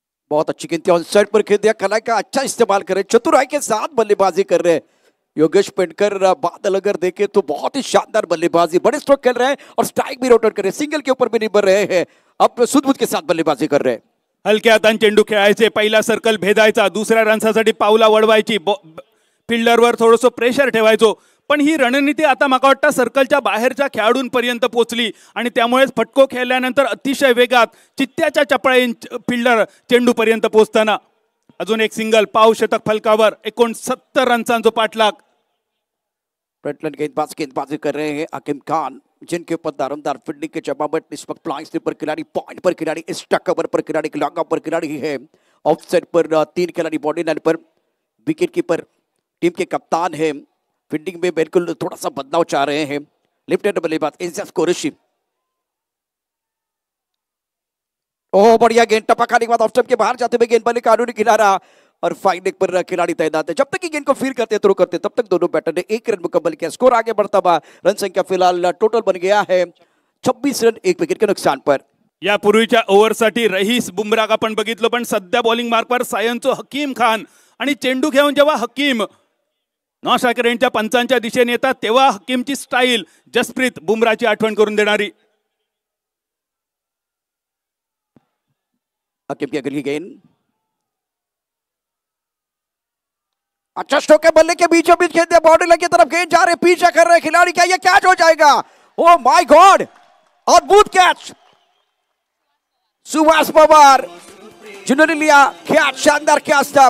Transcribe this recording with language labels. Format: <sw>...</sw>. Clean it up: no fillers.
<hi>बहुत अच्छी गेंद ऑन साइड पर खेल दिया. कला का अच्छा इस्तेमाल कर रहे, चतुराई के साथ बल्लेबाजी कर रहे हैं योगेश पेटकर. बादल अगर देखे तो बहुत ही शानदार बल्लेबाजी, बड़े स्ट्रोक खेल रहे हैं और स्ट्राइक भी रोटेट कर रहे हैं, सिंगल के ऊपर भी निर्भर रहे हैं. अब सुदबुद के साथ बल्लेबाजी कर रहे हैं.</hi> <mr>हलक्या हातान चेंडू खेळायचे, पहिला सर्कल भेदायचा, दुसऱ्या रन्सासाठी पावला वळवायची, फिल्डरवर थोडंसं प्रेशर ठेवायचो. पण ही रणनीती आता मला वाटतं सर्कलच्या बाहेरच्या खेळाडूंपर्यंत पोहोचली आणि त्यामुळेच फटको खेळल्यानंतर अतिशय वेगात चित्त्याच्या चपळाईन फिल्डर चेंडूपर्यंत पोहोचताना अजून एक सिंगल, पाव शतक फलकावर 69 रन्सांचा पाठलाग.</mr> <hi>गेंदबाजी कर रहे हैं हकीम खान, जिनके ऊपर दारोमदार फील्डिंग के जवाब. इस वक्त फ्लाइंग पर खिलाड़ी, पॉइंट पर खिलाड़ी, एक्स्ट्रा कवर पर खिलाड़ी, लॉन्ग ऑफ पर खिलाड़ी है. ऑफ साइड पर 3 खिलाड़ी, बॉडी लाइन पर विकेट कीपर, टीम के कप्तान है. फील्डिंग में बिल्कुल थोड़ा सा बदलाव चाह रहे हैं. लेफ्ट हैंड बल्लेबाज इजाज कुरैशी. ओह बढ़िया गेंद, टपकाने के बाद ऑफ स्टंप के बाहर जाते हुए गेंद बल्ले कानूनी किनारा और फाइन लेग पर खिलाड़ी तैनात है. जब तक कि गेंद को फील करते थ्रो करते तब तक दोनों बैटर ने 1 रन मुकम्मल किया. स्कोर आगे बढ़ता हुआ, रन संख्या फिलहाल टोटल बन गया है 26 रन 1 विकेट के नुकसान पर.</hi> <mr>या पूर्वीच्या ओव्हरसाठी रईस बुमराह आपण बघितलं, पण सध्या बॉलिंग मार्कवर सायनचो हकीम खान. आणि चेंडू घेऊन जेव्हा हकीम नॉन स्ट्रायकर यांच्या पंचांच्या दिशेने येतात तेव्हा हकीमची स्टाईल जसप्रीत बुमराहची आठवण करून देणारी.</mr> <hi>हकीम की अगली गेंद, अच्छा स्ट्रोक है, बल्ले के बीचों बीच खेलते, बॉर्डर लाइन की तरफ गेंद जा रहे, पीछे कर रहे खिलाड़ी. क्या ये कैच हो जाएगा?</hi> <en>oh my God,</en> <hi>अद्भुत कैच सुभाष पवार जिन्होंने लिया कैच. शानदार कैच था.</hi>